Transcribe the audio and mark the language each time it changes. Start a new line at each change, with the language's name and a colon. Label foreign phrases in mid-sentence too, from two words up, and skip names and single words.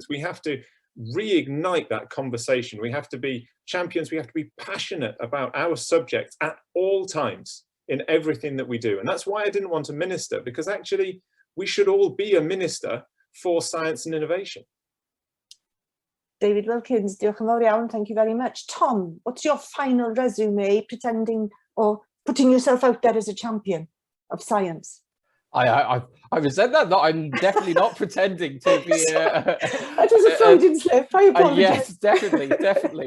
English: We have to reignite that conversation. We have to be champions. We have to be passionate about our subjects at all times in everything that we do. And that's why I didn't want a minister, because actually we should all be a minister for science and innovation.
Welsh: David Wilkins, diolch yn fawr iawn,
English: thank you very much. Tom, what's your final resume pretending or putting yourself out there as a champion of science? I resent that. No, I'm definitely not pretending to be. That was a Freudian slip. I apologize. Yes, definitely.